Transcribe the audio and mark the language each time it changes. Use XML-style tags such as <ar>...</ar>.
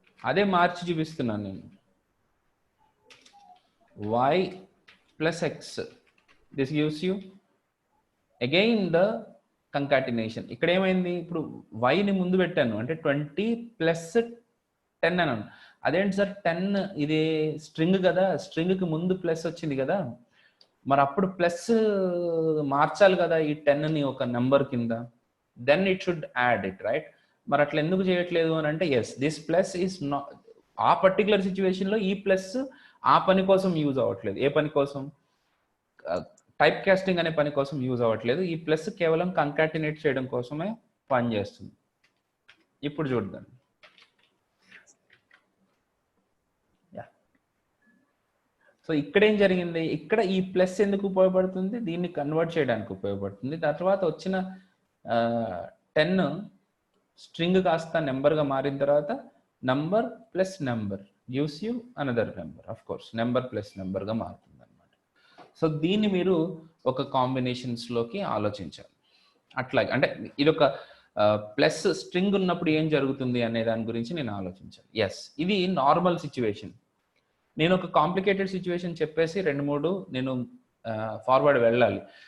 <te>అదే మార్చి చూపిస్తున్నాను నేను,</te> <en>y plus x, this gives you again the concatenation.</en> <te>ఇక్కడ ఏమైంది, ఇప్పుడు y ని ముందు పెట్టాను అంటే 20 ప్లస్ 10 అన్నాను. అదేంటి సార్ 10 ఇది స్ట్రింగ్ కదా, స్ట్రింగ్కి ముందు ప్లస్ వచ్చింది కదా, మరి అప్పుడు ప్లస్ మార్చాలి కదా ఈ 10ని ఒక నెంబర్ కింద,</te> <en>Then it should add it, right?</en> <te>మరి అట్లా ఎందుకు చేయట్లేదు అని అంటే,</te> <en>yes this plus is not,</en> <te>ఆ పర్టికులర్ సిచ్యువేషన్లో ఈ ప్లస్ ఆ పని కోసం యూజ్ అవ్వట్లేదు. ఏ పని కోసం, టైప్ కాస్టింగ్ అనే పని కోసం యూజ్ అవ్వట్లేదు. ఈ ప్లస్ కేవలం కంకాటినేట్ చేయడం కోసమే పనిచేస్తుంది. ఇప్పుడు చూద్దాం. సో ఇక్కడ ఏం జరిగింది, ఇక్కడ ఈ ప్లస్ ఎందుకు ఉపయోగపడుతుంది, దీన్ని కన్వర్ట్ చేయడానికి ఉపయోగపడుతుంది. తర్వాత వచ్చిన 10 స్ట్రింగ్ కాస్త నెంబర్గా మారిన తర్వాత number plus number</te> <en>gives you another number. Of course, number plus number</en> <te>గా మారుతుంది అన్నమాట. సో దీన్ని మీరు ఒక కాంబినేషన్స్లోకి ఆలోచించాలి. అట్లాగే అంటే ఇది ఒక ప్లస్ స్ట్రింగ్ ఉన్నప్పుడు ఏం జరుగుతుంది అనే దాని గురించి నేను ఆలోచించాలి. ఎస్, ఇది నార్మల్ సిచ్యువేషన్. నేను ఒక కాంప్లికేటెడ్ సిచ్యువేషన్ చెప్పేసి 2-3 నేను ఫార్వర్డ్ వెళ్ళాలి.</te>